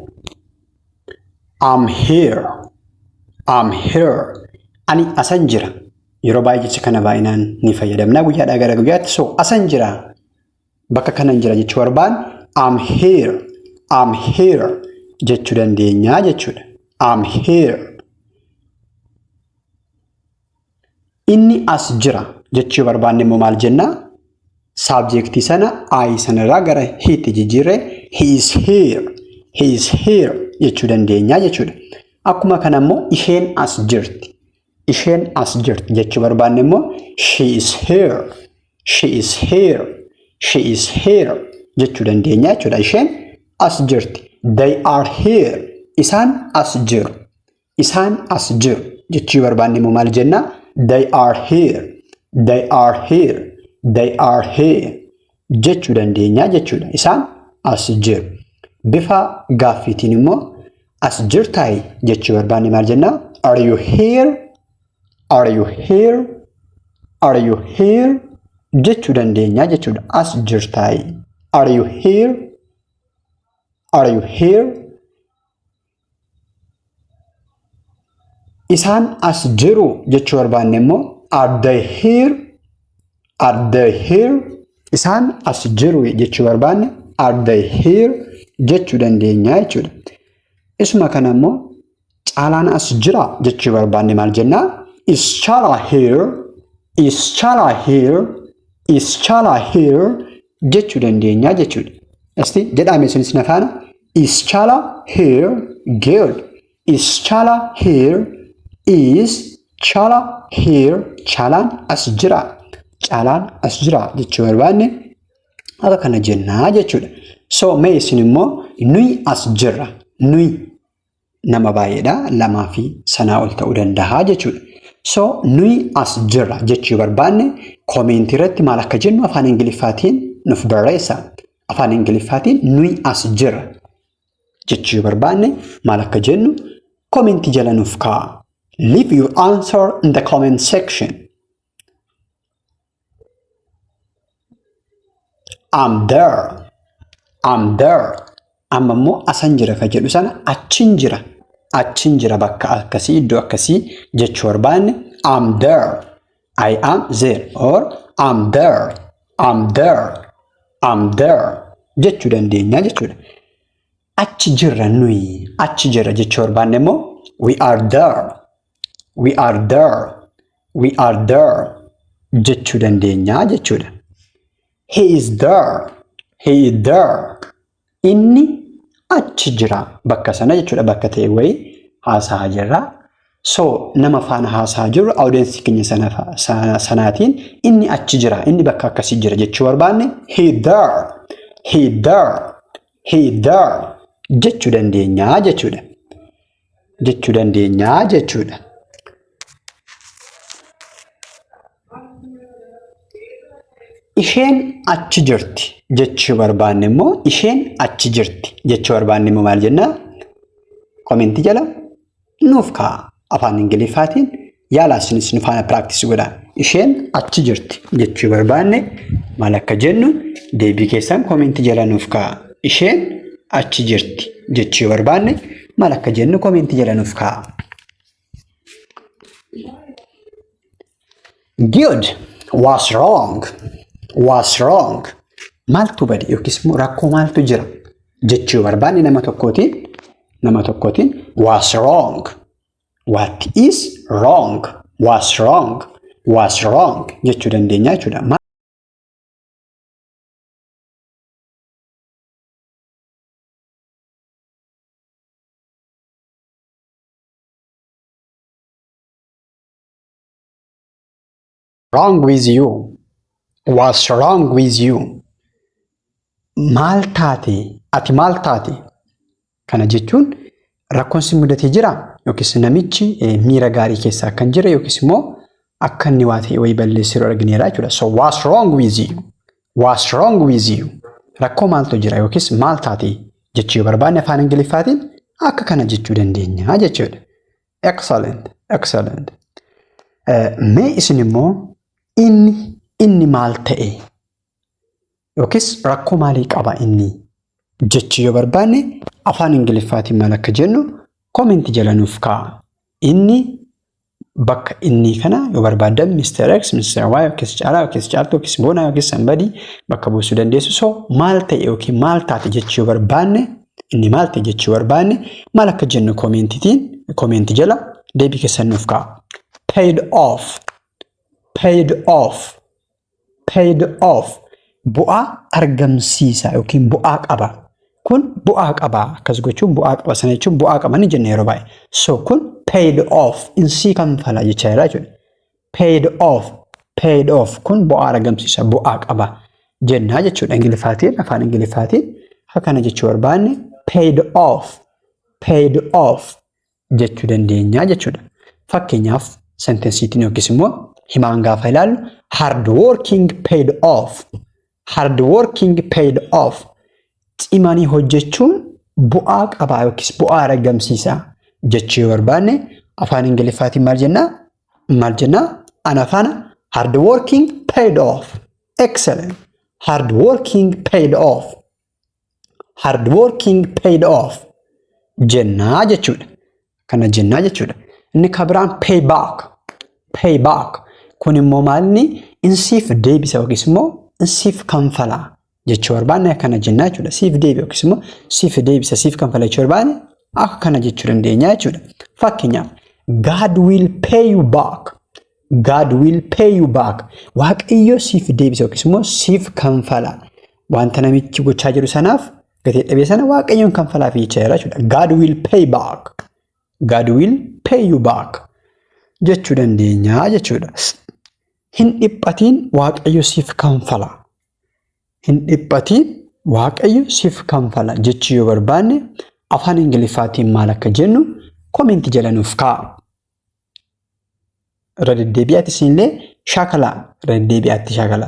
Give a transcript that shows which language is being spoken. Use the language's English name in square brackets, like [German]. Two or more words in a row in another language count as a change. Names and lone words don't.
[English] I'm here. I'm here. [Oromo] Ani asan jira. Yeroo baay'ee jecha kana baay'inaan ni fayyadamna guyyaadhaa gara guyyaatti. So asan jira. Bakka kanan jira jechuu barbaan [English] I'm here. I'm here [Oromo] jechuu dandeenya jechuudha. [English] I'm here. [Oromo] Inni as jira jechuu barbaanne immoo maal jenna? Subjectii sana I sanarraa gara heetti jijjiirree [English] he is here. He is here [Oromo] jechuu dandeenya jechuudha. Akkuma kana immoo isheen as jirti. Isheen as jirti jechuu barbaanne immoo [English] she is here. She is here. She is here [Oromo] jechuu dandeenya jechuudha. Isheen as jirti. [English] They are here. [Oromo] Isaan as jiru. Isaan as jiru jechuu barbaanne immoo maal jenna? [English] They are here. They are here. They are here [Oromo] jechuu dandeenya jechuudha. Isaan as jiru. Bifa gaaffiitiin immoo as jirtaay jechuu barbaanne maal jenna? [English] Are you here? Are you here? Are you here [Oromo] jechuu dandeenya jechuudha. As jirtaay. [English] Are you here? Are you here? [Oromo] Isaan as jiru jechuu barbaanne immoo [English] are they here? Are they here? [Oromo] Isaan as jiru jechuu barbaanne [English] are they here [Oromo] jechuu dandeenya jechuudha. Isuma kana immoo caalaan as jira jechuu barbaanne maal jenna? [English] Is Chala here? Is Chala here? Is Chala here [Oromo] jechuu dandeenya jechuudha. Asti jedhame isinis nafaana [English] is Chala here? Good. Is Chala here? Is Chala here? [Oromo] Caalaan as jira. Caalaan as jira jechuu barbaanne akka kana jennaa jechuudha. So mee isin immoo nuyi as jirra. Nuyi nama baay'eedha. Lamaa fi sanaa ol ta'uu danda'a jechuudha. So nuyi as jirra jechuu barbaanne koomentii irratti maal akka jennu afaan Ingiliffaatiin nuuf barreessa. Afaan Ingiliffaatiin nuyi as jirra jechuu barbaanne maal akka jennu koomentii jala nuuf kaa'a. [English] Leave your answer in the comment section. I'm there. I'm there. [Oromo] Amma immoo asan jira ka jedhu sana achin jira. Achin jira bakka akkasii iddoo akkasii jechuu barbaanne [English] I'm there. I am there or I'm there. I'm there. I'm there [Oromo] jechuu dandeenya jechuudha. Achi jirra nuyi. Achi jirra jechuu barbaanne immoo [English] we are there. We are there. We are there [Oromo] jechuu dandeenya jechuudha. [English] He is there. He is there. [Oromo] Inni achi jira bakka sana jechuudha. Bakka ta'e wayii haasaa jirra. So nama faana haasaa jirru audience keenya sanaatiin inni achi jira. Inni bakka akkasii jira jechuu barbaanne [English] he there. He there. He there [Oromo] jechuu dandeenya jechuudha. Jechuu dandeenya jechuudha. Isheen achi jirti jechuu barbaanne immoo isheen achi jirti jechuu barbaanne immoo maal jenna? Koomentii jala nuuf kaa'a. Afaan Ingiliffaatiin yaalaa isinis nu faana practice godhaa. Isheen achi jirti jechuu barbaanne maal akka jennu deebii keessan koomentii jala nuuf kaa'a. Isheen achi jirti jechuu barbaanne maal akka jennu koomentii jala nuuf kaa'a. [English] Good. What's wrong? What's wrong? [Oromo] Maaltu bade yookiis immoo rakkoo maaltu jira jechuu barbaanne nama tokkootiin [English] what's wrong? What is wrong? What's wrong? What's wrong [Oromo] jechuu dandeenya jechuudha. [English] Wrong with you? What's wrong with you? [Oromo] Maal taate? Ati maal taate? Kana jechuun rakkoon si mudatee jira yookiis namichi miira gaarii keessaa kan jira yookiis immoo akka inni waa ta'e wayii balleessee argineera jechuudha. [English] So what's wrong with you? What's wrong with you? [Oromo] Rakkoo maaltu jira yookiis maal taate jechuu barbaanne afaan Ingiliffaatiin akka kana jechuu dandeenya jechuudha. [English] Excellent. Excellent. [Oromo] Mee isin immoo inni maal ta'e yookiis rakkoo maalii qaba inni jechuu yoo barbaanne afaan Ingiliffaatiin maal akka jennu koomenti jala nuuf kaa'a. Inni bakka inni kana yoo barbaadan Mr. X, Mr. Y yookiis caalaa yookiis caaltuu yookiis boonaa yookiis sanbadii bakka buusuu dandeessu. So maal ta'e yookiin maal taate jechuu yoo barbaanne inni maal ta'e jechuu barbaanne maal akka jennu koomenti jala deebii keessan nuuf kaa'a. [English] Paid off. Paid off. Paid off. [Oromo] Bu'aa argamsiisa yookiin bu'aa qaba. Kun bu'aa qaba. Akkas gochuun bu'aa qaba sana jechuun bu'aa qaba ni jenna yeroo baay'ee. So kun [English] paid off [Oromo] insii kanfala jechaa jira jechuudha. [English] Paid off. Paid off [Oromo] kun bu'aa argamsiisa bu'aa qaba jenna jechuudha. Ingiliffaatiin afaan Ingiliffaatiin akkana jechuu barbaanne [English] paid off. Paid off [Oromo] jechuu dandeenya jechuudha. Fakkeenyaaf sentensiitiin yookiis immoo himaan gaafa ilaallu [English] hard working paid off. [Oromo] Hard working paid off. Cimanii hojjechuun bu'aa qaba yookiis bu'aa argamsiisa jechuu yoo barbaanne afaan Ingiliffaatiin maal jenna? Ana faana [English] hard working paid off. Excellent. Hard working paid off. Hard working paid off [Oromo] jennaa jechuudha. Kana jennaa jechuudha. Inni kabiraan payback. Payback kun immoo maalni insiif deebisa yookiis immoo insiif kanfala jechuu barbaanne kana jennaa jechuudha. Siif deebi yookiis immoo siif deebisa siif kanfala jechuu barbaanne akka kana jechuu dandeenya jechuudha. [English] Fakkeenyaaf God will pay you back. God will pay you back. [Oromo] Waaqayyo siif deebisa yookiis immoo siif kanfala. Wanta namichi gochaa jiru sanaaf gatii dhabee sana waaqayyoon kanfalaaf jechaa jira jechuudha. [English] God will pay back. God will pay you back [Oromo] jechuu dandeenya jechuudha. Hin dhiphatiin waaqayyo siif kanfala. Hin dhiphatiin waaqayyo siif kanfala jechuu yoo barbaanne afaan Ingiliffaatiin maal akka jennu koomenti jala nuuf kaa'a. Raddeebi'aatti siinillee shaakala raddeebi'aatti shaakala.